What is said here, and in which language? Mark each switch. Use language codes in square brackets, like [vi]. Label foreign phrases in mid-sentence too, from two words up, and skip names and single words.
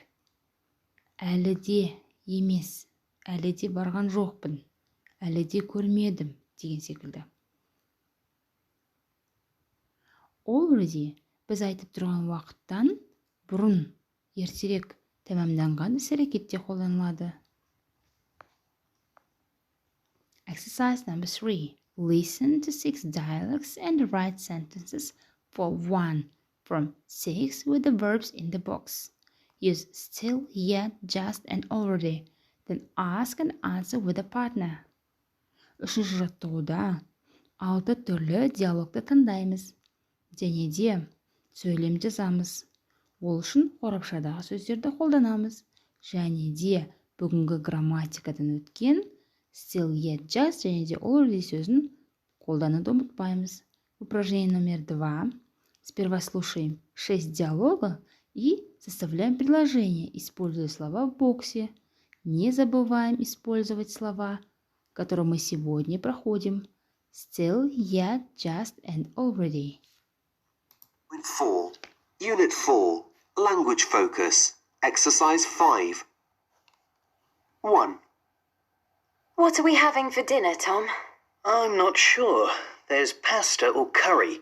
[kk] Әлі де емес, әлі де барған жоқпын, әлі де көрмедім деген секілді. Already біз айтып тұрған уақыттан бұрын ертерек тәмамданған іс-әрекетте қолданылады. [en] Exercise number 3. Listen to 6 dialogues and write sentences for 1 from 6 with the verbs in the box. Use still, yet, just, and already. Then ask and answer with a partner. [kk] Үшінші жаттығуда 6 түрлі диалогты тыңдаймыз. Және де сөйлем жазамыз. Ол үшін қорапшадағы сөздерді қолданамыз. Және де бүгінгі грамматикадан өткен [en] still, yet, just [kk] және де already сөзін қолдануды ұмытпаймыз. [ru] Упражнение номер 2. Сперва слушаем 6 диалога и составляем предложение, используя слова в боксе. Не забываем использовать слова, которые мы сегодня проходим. [en] Still, yet, just, and already. Unit 4. Unit 4. Language focus. Exercise 5. 1. What are we having for dinner, Tom? I'm not sure. There's pasta or curry.